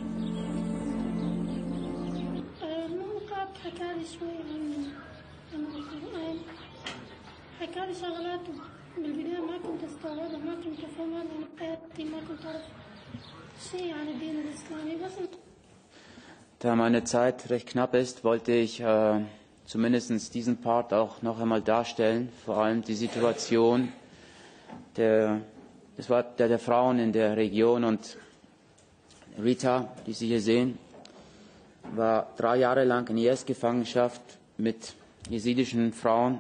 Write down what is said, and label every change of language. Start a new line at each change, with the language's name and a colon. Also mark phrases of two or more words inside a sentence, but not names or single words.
Arabic: الموقع حكالي شوي عن القرآن، حكالي شغلاته بالبداية ما كنت استوعبها، ما كنت أفهمها، لأن حياتي ما كنت أعرف شيء عن الدين الإسلامي. بس
German: Da meine Zeit recht knapp ist, wollte ich zumindest diesen Part auch noch einmal darstellen, vor allem die Situation der Frauen in der Region. Und Rita, die Sie hier sehen, war 3 Jahre lang in IS-Gefangenschaft mit jesidischen Frauen.